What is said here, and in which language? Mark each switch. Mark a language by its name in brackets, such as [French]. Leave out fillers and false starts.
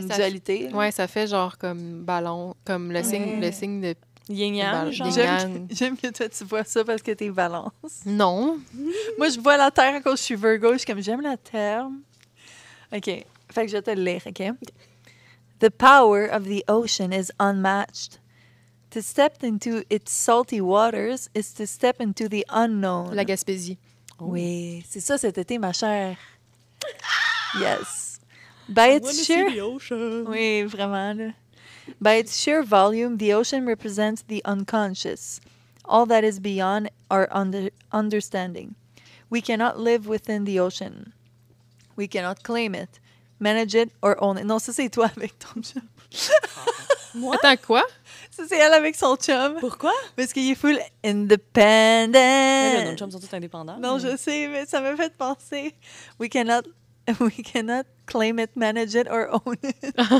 [French] une ça dualité. Ouais, ça fait genre comme ballon, comme le signe de Yin-yang, genre. Yin-yang. J'aime que toi, tu vois ça parce que t'es balance. Non. Moi, je vois la terre à cause que je suis Virgo. Je suis comme, j'aime la terre. OK. Fait que je vais te le lire, OK? [English] The power of the ocean is unmatched. To step into its salty waters is to step into the unknown. [French] La Gaspésie. Oui, c'est ça cet été, ma chère. [English] Yes. By its sheer... [French] Oui, vraiment. Là. [English] By its sheer volume, the ocean represents the unconscious, all that is beyond our understanding. We cannot live within the ocean. We cannot claim it, manage it, or own it. [French] Non, ça, c'est toi avec ton chum. Moi? Attends, quoi? Ça, c'est elle avec son chum. Pourquoi? Parce qu'il est full independent. Ben là, nos chums sont tous indépendants. Non, je sais, mais ça m'a fait penser. [English] We cannot claim it, manage it, or own it.